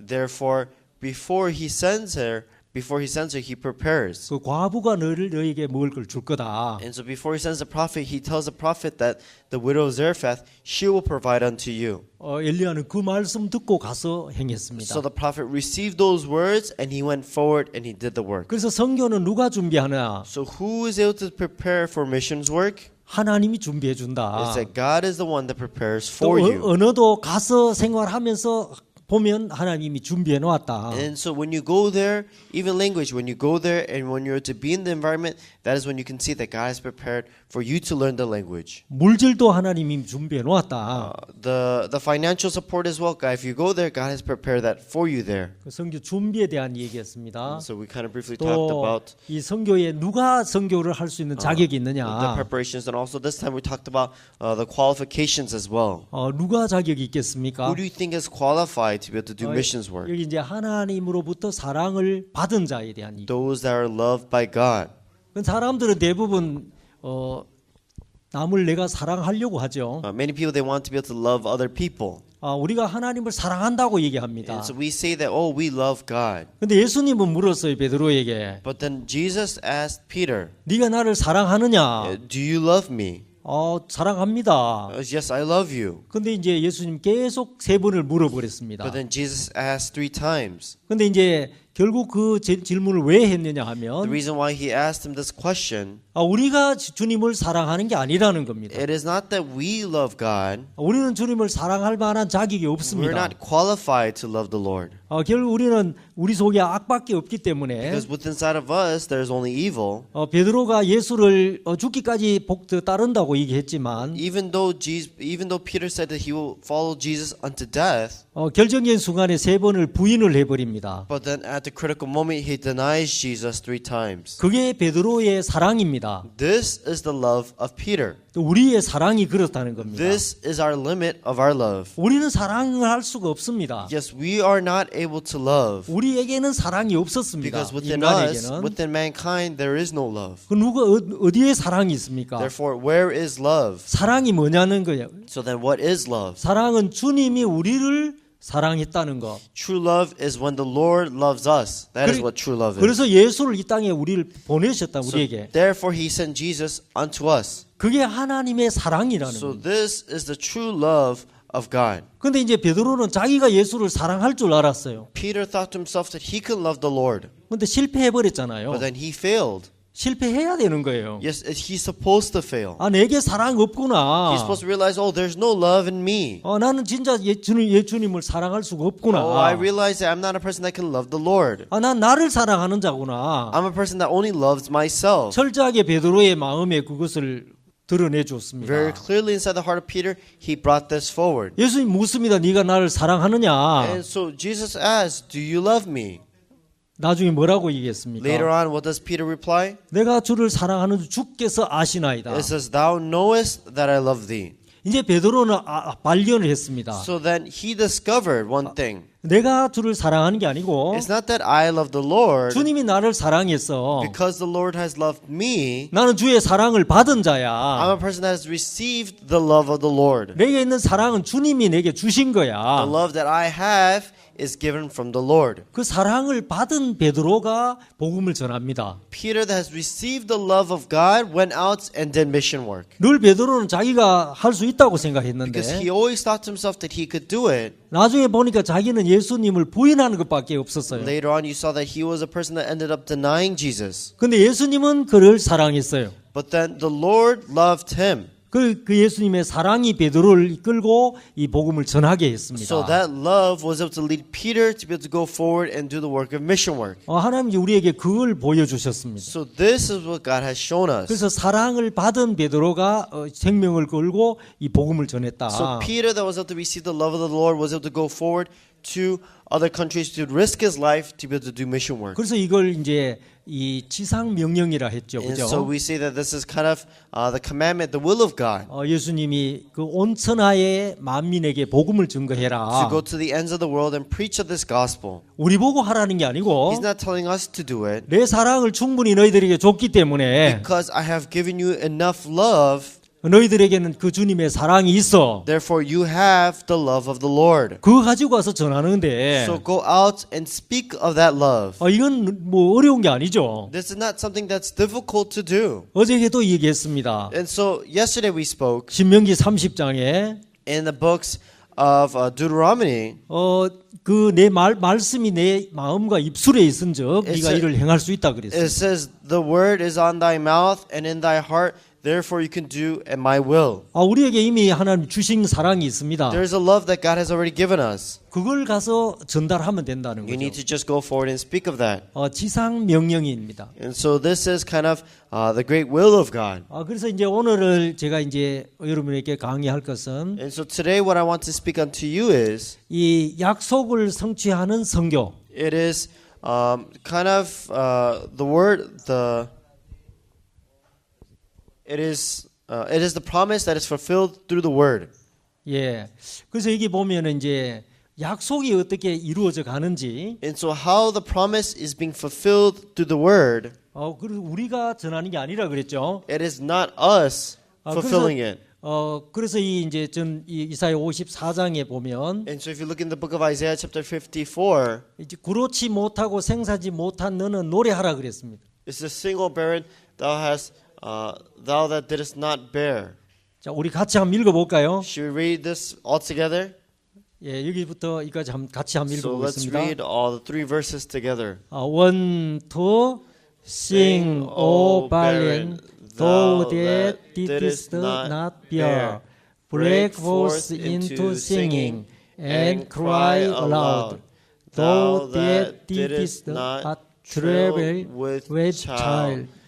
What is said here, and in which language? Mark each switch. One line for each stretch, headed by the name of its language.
English: Therefore, before he sends her, he prepares.
Korean: 그 과부가 너에게 먹을 걸 줄 거다.
English: And so before he sends the prophet, he tells the prophet that the widow of Zarephath, she will provide unto you.
Korean: 엘리야는 그 말씀 듣고 가서 행했습니다.
English: So the prophet received those words and he went forward and he did the work.
Korean: 그래서 선교는 누가 준비하냐?
English: So who is able to prepare for missions work?
Korean: 하나님이 준비해 준다.
English: It's that God is the one that prepares
Korean: 또
English: for you.
Korean: 언어도 가서 생활하면서 보면 하나님이 준비해 놓았다.
English: And so when you go there, even language, when you go there and when you're to be in the environment, that is when you can see that God has prepared for you to learn the language.
Korean: 물질도 하나님이 준비해 놓았다.
English: The financial support as well, God. If you go there, God has prepared that for you there.
Korean: 그 선교 준비에 대한 얘기였습니다.
English: So we kind of briefly talked
Korean: 또
English: about
Korean: 이 선교에 누가 선교를 할 수 있는 자격이
English: the
Korean: 있느냐?
English: preparations, and also this time we talked about the qualifications as well.
Korean: 누가 자격이 있겠습니까?
English: Who do you think is qualified to be able to do missions work?
Korean: 여기 이제 하나님으로부터 사랑을 받은 자에 대한 얘기.
English: Those that are loved by God.
Korean: 그 사람들은 대부분 남을 내가 사랑하려고 하죠.
English: Many people they want to be able to love other people.
Korean: 우리가 하나님을 사랑한다고 얘기합니다.
English: And so we say that, oh, we love God.
Korean: 근데 예수님은 물었어요, 베드로에게.
English: But then Jesus asked Peter,
Korean: 네가 나를 사랑하느냐?
English: do you love me?
Korean: 사랑합니다.
English: Yes, I love you.
Korean: 근데 이제 예수님 계속 세 번을 물어버렸습니다.
English: But then Jesus asked 3 times.
Korean: 근데 이제 결국 그 질문을 왜 했느냐
English: The
Korean: 하면
English: reason why he asked him this question,
Korean: 우리가 주님을 사랑하는 게 아니라는 겁니다.
English: it is not that we love God.
Korean: 우리는 주님을 사랑할 만한 자격이
English: We're
Korean: 없습니다.
English: not qualified to love the Lord.
Korean: 결국 우리는 우리 속에 악밖에 없기 때문에
English: Because within inside of us, there's only evil.
Korean: 베드로가 예수를 죽기까지 따른다고 얘기했지만
English: Even though Peter said that he will follow Jesus unto death,
Korean: 결정적인 순간에 세 번을 부인을 해버립니다.
English: but then at the critical moment, he denies Jesus 3 times.
Korean: 그게 베드로의 사랑입니다.
English: This is the love of Peter.
Korean: 또 우리의 사랑이 그렇다는 겁니다.
English: This is our limit of our love.
Korean: 우리는 사랑을 할 수가 없습니다.
English: Yes, we are not able to love.
Korean: 우리에게는 사랑이 없었습니다.
English: Because within us,
Korean: 인간에게는.
English: within mankind, there is no love.
Korean: 그 누가 어디에 사랑이 있습니까?
English: Therefore, where is love?
Korean: 사랑이 뭐냐는 거예요.
English: So then what is love?
Korean: 사랑은 주님이 우리를 사랑했다는 거.
English: True love is when the Lord loves us. That is what true love is.
Korean: 그래서 예수를 이 땅에 우리를 보내셨다
English: So
Korean: 우리에게.
English: therefore, he sent Jesus unto us.
Korean: 그게 하나님의 사랑이라는
English: So
Korean: 겁니다.
English: this is the true love of God.
Korean: 근데 이제 베드로는 자기가 예수를 사랑할 줄 알았어요.
English: Peter thought to himself that he could love the Lord,
Korean: 근데 실패해 버렸잖아요.
English: but then he failed.
Korean: 실패해야 되는 거예요.
English: Yes, he's supposed to fail.
Korean: 내게 사랑 없구나.
English: He's supposed to realize, oh, there's no love in me.
Korean: 나는 진짜 예수님을 사랑할 수가 없구나.
English: Oh, I realize that I'm not a person that can love the Lord.
Korean: 난 나를 사랑하는 자구나.
English: I'm a person that only loves myself.
Korean: 철저하게 베드로의 마음에 그것을 드러내 줬습니다.
English: Very clearly inside the heart of Peter, he brought this forward.
Korean: 예수님 묻습니다. 네가 나를 사랑하느냐?
English: And so Jesus asked, do you love me?
Korean: 나중에 뭐라고
English: Later
Korean: 얘기했습니까?
English: on, what does Peter reply?
Korean: 내가 주를 사랑하는 줄 주께서 아시나이다.
English: It says, thou knowest that I love thee.
Korean: 이제 베드로는 발견을 했습니다.
English: So then he discovered one thing.
Korean: 내가 주를 사랑하는 게 아니고
English: It's not that I love the Lord
Korean: 주님이 나를 사랑했어.
English: because the Lord has loved me.
Korean: 나는 주의 사랑을 받은
English: I'm
Korean: 자야.
English: a person that has received the love of the Lord.
Korean: 내게 있는 사랑은 주님이 내게 주신
English: The
Korean: 거야.
English: love that I have is given from the Lord.
Korean: 그 사랑을 받은 베드로가 복음을 전합니다.
English: Peter that has received the love of God went out and did mission work.
Korean: 늘 베드로는 자기가 할 수 있다고
English: Because
Korean: 생각했는데
English: he always thought to himself that he could do it.
Korean: 나중에 보니까 자기는 예수님을 부인하는 것밖에 없었어요.
English: Later on, you saw that he was a person that ended up denying Jesus.
Korean: 근데 예수님은 그를 사랑했어요.
English: But then the Lord loved him.
Korean: 그 예수님의 사랑이 베드로를 이끌고 이 복음을 전하게 했습니다.
English: So that love was able to lead Peter to be able to go forward and do the work of mission work.
Korean: 하나님이 우리에게 그걸 보여주셨습니다.
English: So this is what God has shown us.
Korean: 그래서 사랑을 받은 베드로가 생명을 걸고 이 복음을 전했다.
English: So Peter that was able to receive the love of the Lord was able to go forward to other countries to risk his life to be able to do mission work.
Korean: 그래서 이걸 이제 이 지상 명령이라 했죠.
English: And
Korean: 그죠?
English: so we say that this is kind of the commandment, the will of God.
Korean: 예수님이 그 온 천하의 만민에게 복음을 증거해라.
English: To go to the ends of the world and preach of this gospel.
Korean: 우리 보고 하라는 게 아니고
English: He's not telling us to do it
Korean: 내 사랑을 충분히 너희들에게 줬기 때문에
English: because I have given you enough love.
Korean: 너희들에게는 그 주님의 사랑이 있어.
English: Therefore you have the love of the Lord.
Korean: 그거 가지고 와서 전하는데
English: So go out and speak of that love.
Korean: 이건 뭐 어려운 게 아니죠.
English: This is not something that's difficult to do.
Korean: 어제도 얘기했습니다.
English: And so yesterday we spoke
Korean: 신명기 30장에
English: in the books of Deuteronomy.
Korean: 그 내 말씀이 내 마음과 입술에 있은즉 네가 이를 행할 수 있다 그랬어요.
English: It says the word is on thy mouth and in thy heart therefore you can do at my will.
Korean: 우리에게 이미 하나님 주신 사랑이 있습니다.
English: There's a love that God has already given us.
Korean: 그걸 가서 전달하면 된다는
English: You need
Korean: 거죠.
English: to just go forward and speak of that.
Korean: 지상 명령입니다.
English: And so this is kind of the great will of God.
Korean: 그래서 이제 오늘을 제가 이제 여러분에게 강의할 것은
English: And so today what I want to speak unto you is
Korean: 이 약속을 성취하는 선교.
English: it is kind of the word it is the promise that is fulfilled through the word.
Korean: 예. 그래서 여기 보면은 이제 약속이 어떻게 이루어져 가는지
English: And so how the promise is being fulfilled through the word,
Korean: 그리고 우리가 전하는 게 아니라 그랬죠.
English: it is not us fulfilling it.
Korean: 그래서 이 이제 이 이사야 54장에 보면
English: And so if you look in the book of Isaiah chapter 54,
Korean: 이제 구로치 못하고 생사지 못한 너는 노래하라 그랬습니다.
English: it's the single barren thou that didst not bear.
Korean: 자, 우리 같이 한번 읽어볼까요?
English: Should we read this all together?
Korean: 예, 여기부터 여기까지 같이 한번
English: So let's
Korean: 읽어보겠습니다.
English: read all the three verses together. One, two, sing, O barren, thou that didst not bear, break forth into singing, and cry aloud, thou that didst not travel with child.